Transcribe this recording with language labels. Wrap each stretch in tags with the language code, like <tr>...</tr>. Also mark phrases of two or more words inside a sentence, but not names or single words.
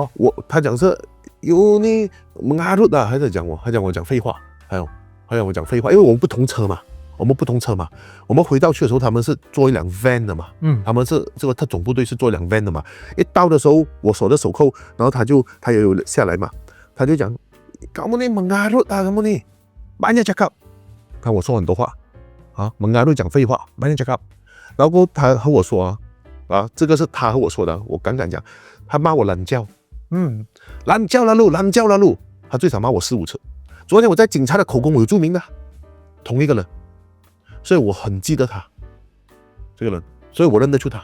<zh>他讲是有你mengarut啊，还在讲我，他讲我讲废话，还有我讲废话，因为我们不同车嘛，我们回到去的时候，他们是坐一辆 van 的嘛，他们是这个特种部队是坐一辆 van 的嘛。一到的时候，我锁着手铐，然后他也有下来嘛，他就讲</zh> <ms>kamu ni mengarut</ms> <zh>啊，</zh> <ms>kamu ni banyak cakap。</ms> <zh>看我说很多话啊，mengarut讲废话 ，</zh> <ms>banyak cakap。</ms> <zh>然后他和我说啊，这个是他和我说的，我刚讲，他骂我懒觉，懒觉了路，他最少骂我4、5次。昨天我在警察的口供我有注明的，同一个人，所以我很记得他这个人，所以我认得出他。</zh>